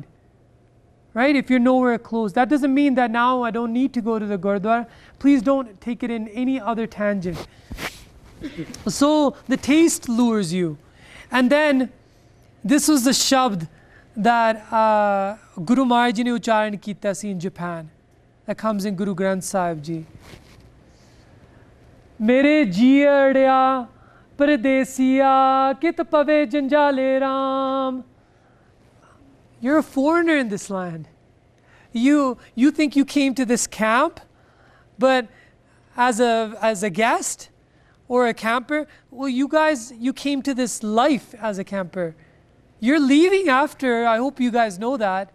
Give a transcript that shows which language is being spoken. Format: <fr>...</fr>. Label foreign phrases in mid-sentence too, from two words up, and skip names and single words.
<en>Right? If you're nowhere close. That doesn't mean that now I don't need to go to the Gurdwara. Please don't take it in any other tangent. So the taste lures you. And then this was the shabd that Guru Maharaj Ji</en> <pa>ਨੇ ਉਚਾਰਨ ਕੀਤਾ ਸੀ</pa> <en>in Japan. That comes in Guru Granth Sahib Ji.</en> <pa>ਮੇਰੇ ਜੀਅੜਿਆ ਪਰਦੇਸੀਆ ਕਿਤੁ ਪਵਹਿ ਜੰਜਾਲੇ ਰਾਮ.</pa> <en>You're a foreigner in this land. You think you came to this camp, but as a guest or a camper, well, you came to this life as a camper. You're leaving after, I hope you guys know that.</en>